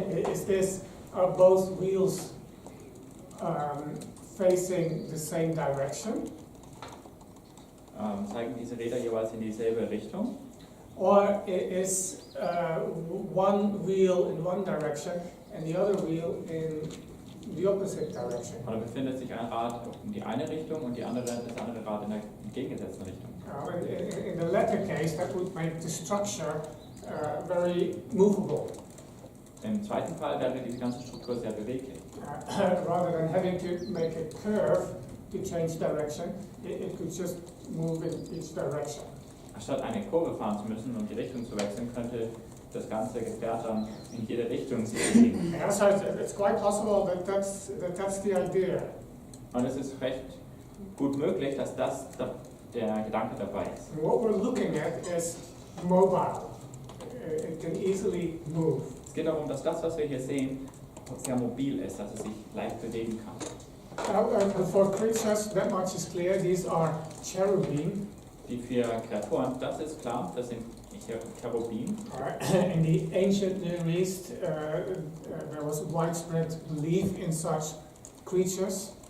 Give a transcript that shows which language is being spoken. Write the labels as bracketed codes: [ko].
[en] Is this, are both wheels facing the same direction? [de] Zeigen diese Räder jeweils in dieselbe Richtung? [en] Or is one wheel in one direction and the other wheel in the opposite direction? [de] Oder befindet sich ein Rad in die eine Richtung und das andere Rad in der entgegengesetzten Richtung? [en] In the latter case, that would make the structure very movable. [de] Im zweiten Fall wäre diese ganze Struktur sehr beweglich. [en] Rather than having to make a curve to change direction, it could just move in each direction. [de] Anstatt eine Kurve fahren zu müssen, um die Richtung zu wechseln, könnte das ganze Gefährt dann in jede Richtung sich bewegen. [en] Yeah, so it's quite possible that that's the idea. [de] Und es ist recht gut möglich, dass das der Gedanke dabei ist. [en] And what we're looking at is mobile. It can easily move. [de] Es geht darum, dass das, was wir hier sehen, sehr mobil ist, dass es sich leicht bewegen kann. [en] The 4 creatures, that much is clear. These are cherubim. [de] Die 4 Kreaturen, das ist klar, das sind Cherubim. [en] In the ancient Near East, there was widespread belief in such creatures.